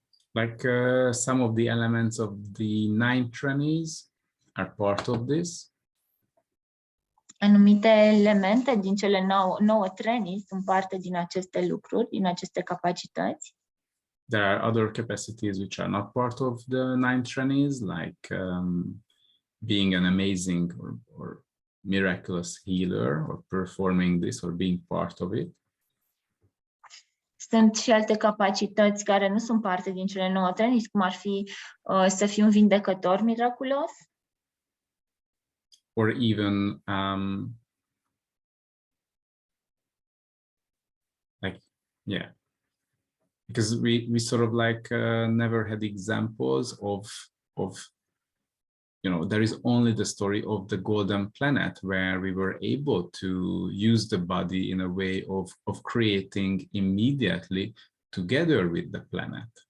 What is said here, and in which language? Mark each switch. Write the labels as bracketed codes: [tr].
[en] Like some of the elements of the 9 trainees are part of this. [ro] Anumite elemente din cele 9 trainees sunt parte din aceste lucruri, din aceste capacități. [en] There are other capacities which are not part of the 9 trainees, like being an amazing or miraculous healer, or performing this, or being part of it. [ro] Sunt și alte capacități care nu sunt parte din cele 9 trainees, cum ar fi să fii un vindecător miraculos. [en] Or even like, yeah, because we sort of like never had examples of you know, there is only the story of the golden planet where we were able to use the body in a way of creating immediately together with the planet.